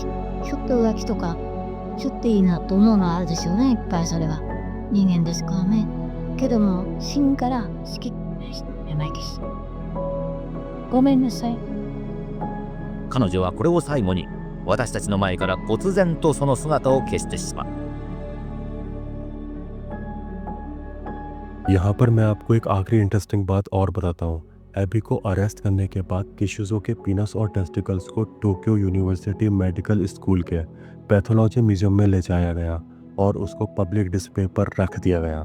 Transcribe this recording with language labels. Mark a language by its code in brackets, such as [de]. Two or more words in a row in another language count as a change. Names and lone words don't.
[ja] ちょっと浮気とかちょっといいなと思うのはあるでしょうね。いっぱいそれは人間ですからね。けども芯から好きじゃないです。ごめんなさい。彼女はこれを最後に私たちの前から忽然とその姿を消してしまう。 [hi] यहाँ पर मैं आपको एक आखिरी इंटरेस्टिंग बात और बताता हूँ। एबी को अरेस्ट करने के बाद किशिजो के पीनस और टेस्टिकल्स को टोक्यो यूनिवर्सिटी मेडिकल स्कूल के [en] pathology museum [hi] में ले जाया गया और उसको [en] public display [hi] पर रख दिया गया।